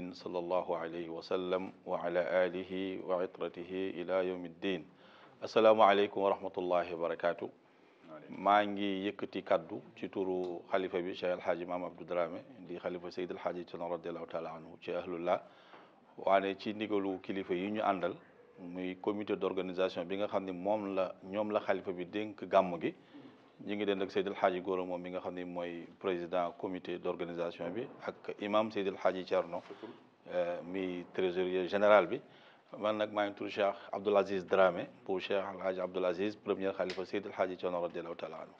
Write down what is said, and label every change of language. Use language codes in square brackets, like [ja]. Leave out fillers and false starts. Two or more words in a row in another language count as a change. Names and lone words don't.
[ar] صلى الله عليه وسلم وعلى آله وعطرته إلى يوم الدين السلام عليكم ورحمة الله وبركاته [wo] maa ngi yëkkati kaddu ci turu xalifa bi Cheikh El Hadji Mame Abdou Dramé di xalifa Seydi El Hadji Thierno [ar] رضي الله تعالى عنه [wo] ci ahlullah waane ci ndigalu kilifa yi ñu àndal muy [fr] comité d'organisation [wo] bi nga xam ne ñoom la xalifa bi dénk gàmm gi ñu ngi den ak Seydi El Hadji Gora moom mi nga xam ne mooy [fr] président comité d'organisation [wo] bi ak imam Seydi El Hadji Thierno mi [fr] trésorier général [wo] bi man nag maa ngi tudd Cheikh Abdoul Aziz Dramé pour Cheikh El Hadji Abdoul Aziz premier xalifa Seydi El Hadji Thierno [ar] رضي الله تعالى عنه.